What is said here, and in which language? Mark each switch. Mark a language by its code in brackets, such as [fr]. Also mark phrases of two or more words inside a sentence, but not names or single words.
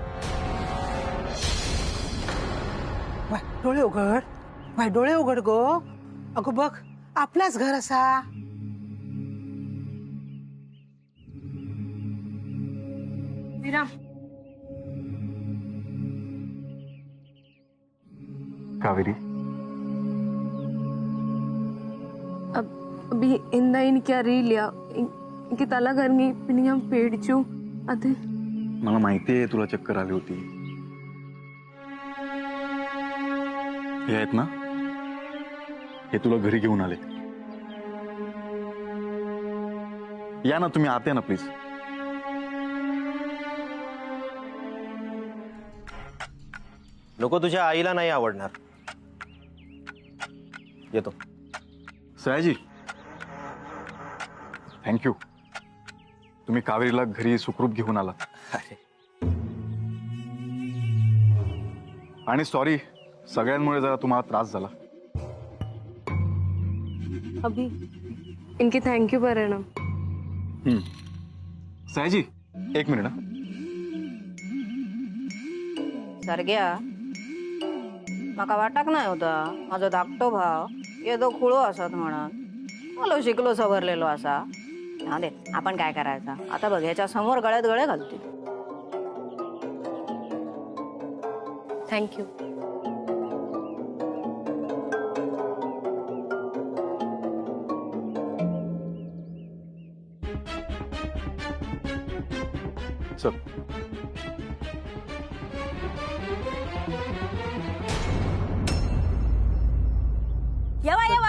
[mr] डोळे उघड, बाय डोळे उघड गो. अगं बघ, आपलाच घर असा. कावेरी, [ml] അബി എന്താ എനിക്കറിയില്ല. എനിക്ക് തല കറങ്ങി, പിന്നെ ഞാൻ പേടിച്ചു. അത് [mr] मला माहितीये तुला चक्कर आली होती. हे आहेत ना, हे तुला घरी घेऊन आले. या ना तुम्ही, आते ना प्लीज. नको, तुझ्या आईला नाही आवडणार. येतो. सयाजी, थँक्यू. तुम्ही कावेरीला घरी सुखरूप घेऊन आला. अरे आणि सॉरी, सगळ्यांमुळे जरा तुम्हाला त्रास झाला. [ml] അബി എനിക്ക് [en] thank you [ml] പറയണം. [mr] सयाजी, एक मिनिट हा. सरग्या, माका वाटाक नाही होता माझा धाकटो भाव येदो खुळो असत म्हणून. मला शिकलो सवरलेलो असा. हा दे, आपण काय करायचं आता बघ, ह्याच्या समोर गळ्यात गळे घालते. [en] Thank you. [mr] चल. येवा येवा